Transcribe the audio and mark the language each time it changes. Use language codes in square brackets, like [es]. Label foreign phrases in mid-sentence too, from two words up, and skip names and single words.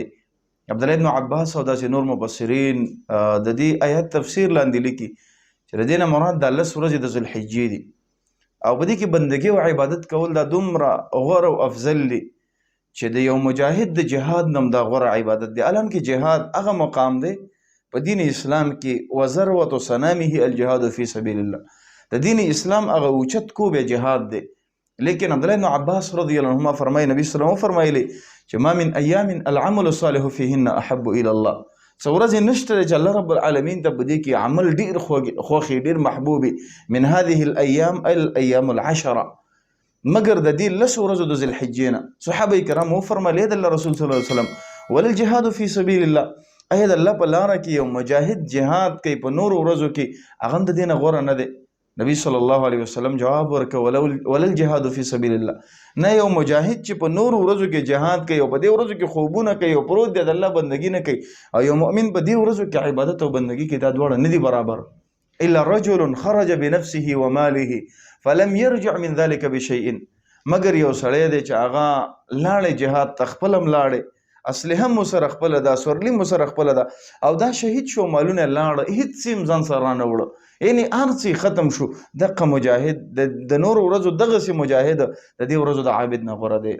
[ps] عبدالله ابن عباس او داسې نور مفسرین د دې آیات تفسیر لاندې لیکي چې د دې نه مراد دا 10 ورځې د ذوالحجې دي، او په دې کې بندګي او عبادت کول دا دومره غوره او افضل دي چې د یو مجاهد د جهاد نم دا غوره عبادت دی. الان کې جهاد هغه مقام دی په دین اسلام کې، [ar] وذروة صنامه الجهاد فی سبیل الله. [ps] د دین اسلام هغه اوچت کوب جهاد دی. لیکن عبدالله ابن عباس [ar] رضی الله عنهما [ps] فرمایي، نبی [ar] صلی الله علیه وسلم [ps] فرمایلی چې [ar] ما من ایام العمل الصالح فیهن احب الی الله. [ps] څو ورځې نشته چې [ar] الله رب العالمین [ps] ته په دې کې عمل ډیر خوښي، ډیر محبوبي [ar] من هذه الايام الايام العشره، [ps] مگر د دې 10 ورځو د ذوالحجې نه. صحابه کرام وفرمایل د الله رسول [ar] صلی الله علیه وسلم وللجهاد فی سبیل الله، [ps] ایا د الله په لاره کې یو مجاهد جهاد کوي په نور ورځو کې، هغه د دې نه غوره نه دی؟ نبی [ar] صلی الله علیه وسلم [ps] جواب ورکړ [ar] وللجهاد فی سبیل الله، [ps] نه یو مجاهد چې په نور ورځو کې جهاد کوي او په دې ورځو کې خوبونه کوي او پروت دی د الله بندګي نه کوي، او یو مؤمن په دې ورځو کې عبادت او بندګي کې، دا دواړه نه دي برابر. [ar] الا رجل خرج بنفسه وماله فلم يرجع من ذلك بشيء، [ps] مگر یو سړی دی چې هغه لاړې جهاد ته، خپل هم لاړې، اسلحه هم ورسره خپله ده، سورلي هم ورسره خپله ده، او دا شهید شو، مالونه یې لاړه، هېڅ څه هم ځان سره رانه وړه، یعنې هر څه ختم شو. دغه مجاهد د نورو ورځو دغسې مجاهد د دې ورځو د عابد نه غوره دی.